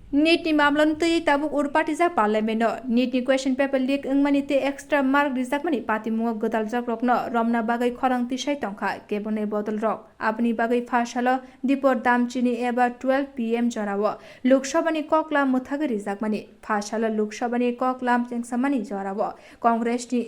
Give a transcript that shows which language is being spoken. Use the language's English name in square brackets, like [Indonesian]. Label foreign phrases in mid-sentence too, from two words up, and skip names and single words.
[Kok Borok] नीट नि मामलान तई ताबुक उरपाटी जा पार्लियामेंट नीट नि [English] question paper leak [Kok Borok] अंगमानि ते [English] extra mark [Kok Borok] रिजाक मानि पाति मुंग गदाल जाक रक न रमना बागै खरंग तिसाय तंखा केबने बदल रक आपनि बागै फासाल दीपर दामचिनी एबा 12 PM जराव लोकसभानि ककला मुथागै रिजाक मानि फासाल लोकसभानि ककलाम चेंगसामानि जराव कांग्रेस नि